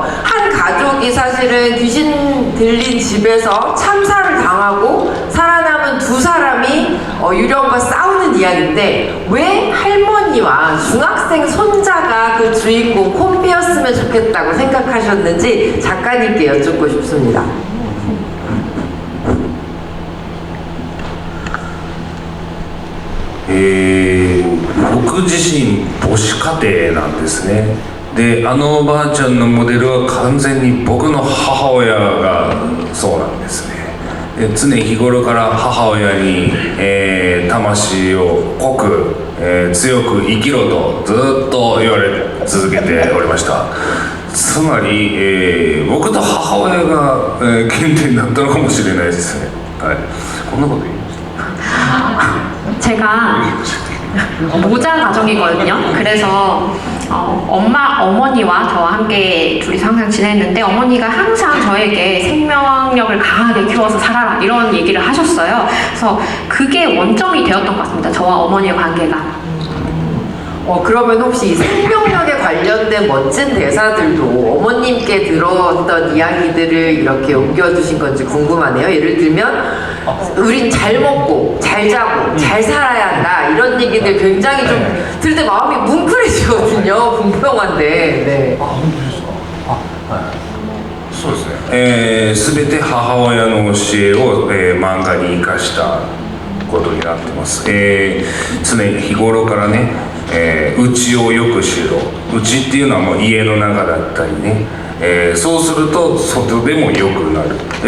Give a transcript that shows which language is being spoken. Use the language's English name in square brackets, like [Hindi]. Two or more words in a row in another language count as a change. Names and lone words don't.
[Korean] 한 가족이 사실은 귀신 들린 집에서 참사를 당하고 살아남은 두 사람이 유령과 싸우는 이야기인데 왜 할머니와 중학생 손자가 그 주인공 콤비였으면 좋겠다고 생각하셨는지 작가님께 여쭙고 싶습니다. [Japanese] 僕自身母子家庭なんですね。でおばあちゃんのモデルは完全に僕の母親がそうなんですね。で常日頃から母親に、魂を濃く、強く生きろとずっと言われ続けておりました。つまり、僕と母親が、原点だったのかもしれないですね。はい、こんなこと言いました。 [Korean] 제가 모자 가정이거든요. 그래서 어머니와 저와 함께 둘이서 항상 지냈는데 어머니가 항상 저에게 생명력을 강하게 키워서 살아라 이런 얘기를 하셨어요. 그래서 그게 원점이 되었던 것 같습니다. 저와 어머니의 관계가. 그러면 혹시 이 생명력에 관련된 멋진 대사들도 어머님께 들었던 이야기들을 이렇게 옮겨주신 건지 궁금하네요. 예를 들면 우린 잘 먹고 잘 자고 잘 살아야 한다 이런 얘기들 굉장히 좀 들을 때 마음이 뭉클해지거든요. 궁금한데. 네. [Japanese] そうですね。全て母親の教えを、漫画に生かしたことになってます。常日頃からね、内をよくしろ。内っていうのはもう家の中だったりね。そうすると外でも良くなる。